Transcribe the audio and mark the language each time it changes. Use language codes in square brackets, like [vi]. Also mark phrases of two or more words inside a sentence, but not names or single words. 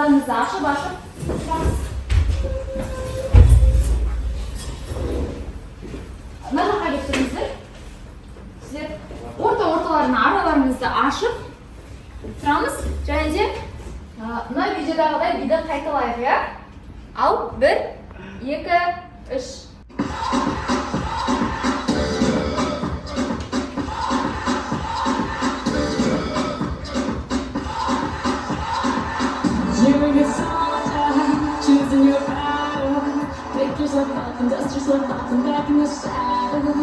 [kk] кітаптарыңызды ашып шығарыңыз. Мына жаққа келіп тұрыңыздар. Сіздер орталарын араларыңызды ашып тұрамыз. Және де мына видеодағыдай биді қайталайық, иә? Ал 1, 2, 3. [en] Choosing your battle, pick yourself up and dust yourself off and back in the saddle.